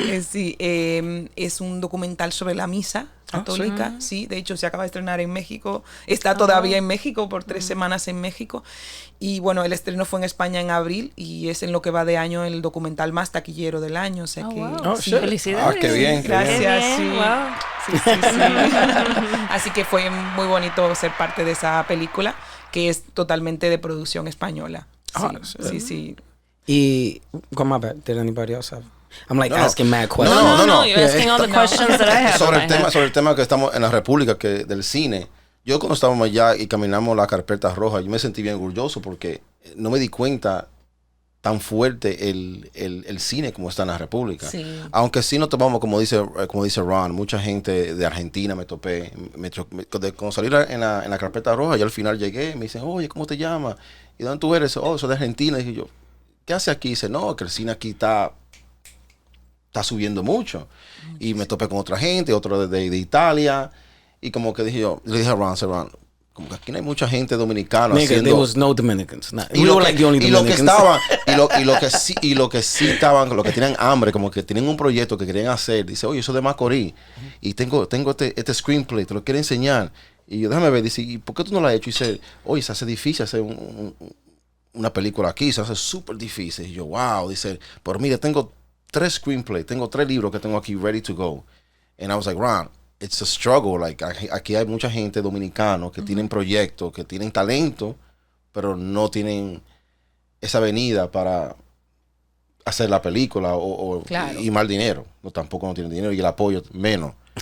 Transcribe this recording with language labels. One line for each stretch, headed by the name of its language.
Spanish: Sí, es un documental sobre la misa católica, sí, de hecho se acaba de estrenar en México, está todavía en México por 3 semanas en México, y bueno, el estreno fue en España en abril y es en lo que va de año el documental más taquillero del año, o sea que... Wow. Sí, Felicidades. Qué bien. Gracias, Qué bien, sí. wow. Sí. Así que fue muy bonito ser parte de esa película que es totalmente de producción española. Sí.
English: Y, come on, did anybody else have? I'm like asking mad questions. No. You're asking all the questions that I have.
Spanish: Sobre el tema que estamos en la República, del cine. Yo cuando estábamos allá y caminamos la carpeta roja, yo me sentí bien orgulloso porque no me di cuenta tan fuerte el cine como está en la República. Sí. Aunque sí nos tomamos, como dice Ron, mucha gente de Argentina me topé. Cuando salí en la carpeta roja, yo al final llegué, me dicen, oye, ¿cómo te llamas? ¿Y dónde tú eres? Oh, soy de Argentina. Y dije yo, ¿qué hace aquí? Y dice, no, que el cine aquí está subiendo mucho. Y me topé con otra gente, otro de Italia. Y como que le dije a Ron, como que aquí no hay mucha gente dominicana haciendo...
English: There was no Dominicans.
Spanish: Y lo que sí estaban, lo que tenían hambre, como que tenían un proyecto que querían hacer. Dice, oye, eso de Macorís. Y tengo este screenplay, te lo quiero enseñar. Y yo, déjame ver, dice, ¿y por qué tú no lo has hecho? Y dice, oye, se hace difícil hacer una película aquí, se hace súper difícil. Y yo, wow, dice, pero mire, tengo 3 screenplays, tengo 3 libros que tengo aquí
English: ready to go. And I was like, Ron, it's a struggle.
Spanish: Like, aquí hay mucha gente dominicana que tienen proyectos, que tienen talento, pero no tienen esa avenida para hacer la película y más dinero. Tampoco no tienen dinero y el apoyo menos.